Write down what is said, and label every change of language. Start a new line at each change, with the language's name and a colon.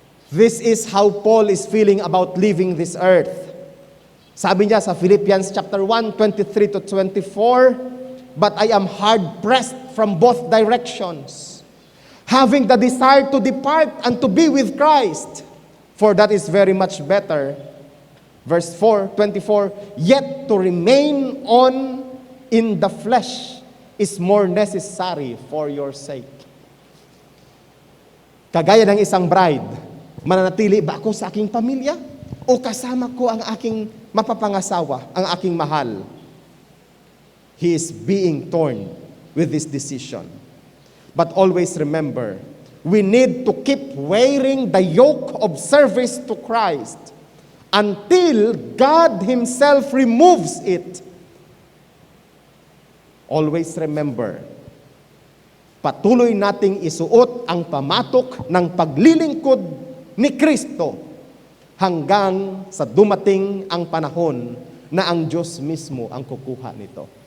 English: This is how Paul is feeling about leaving this earth.
Filipino: Sabi niya sa
English: Philippians chapter 1, 23 to 24, but I am hard-pressed from both directions, having the desire to depart and to be with Christ, for that is very much better. Verse 4, 24, yet to remain on in the flesh is more necessary for your sake.
Filipino: Kagaya ng isang bride, mananatili ba ako sa aking pamilya? O kasama ko ang aking mapapangasawa, ang aking mahal?
English: He is being torn with this decision. But always remember, we need to keep wearing the yoke of service to Christ until God Himself removes it.
Filipino: Always remember, patuloy nating isuot ang pamatok ng paglilingkod ni Kristo hanggang sa dumating ang panahon na ang Diyos mismo ang kukuha nito.